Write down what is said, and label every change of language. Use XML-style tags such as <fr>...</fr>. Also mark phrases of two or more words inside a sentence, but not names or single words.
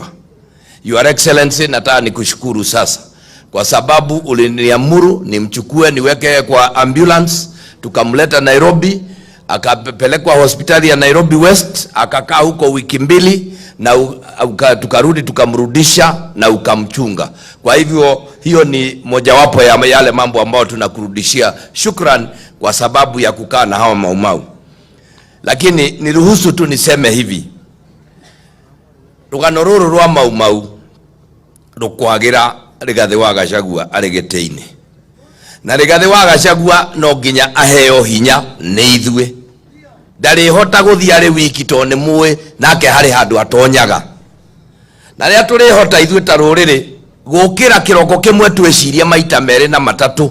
<en>Your Excellency,</en> <sw>nataka nikushukuru sasa kwa sababu uliniamuru nimchukue niweke kwa ambulance, tukamleta Nairobi, akapelekwa hospitali ya Nairobi West, akakaa huko wiki mbili na tukarudi tukamrudisha na ukamchunga. Kwa hivyo hiyo ni mojawapo ya yale mambo ambayo tunakurudishia shukran kwa sababu ya kukaa na hawa Mau Mau. Lakini niruhusu tu niseme hivi,</sw> <ki>rugano ruru rwa Mau Mau rukwagira Rigathi wa Gachagua aregeteine, na Rigathi wa Gachagua no nginya aheo hinya ni ithue. Ndari hota guthia ari wiki to ni muwe nake hari handu atonyaga, na ria turi hota ithue ta ruriri gukira kiroko kimwe tweciria maita mere na matatu.</ki>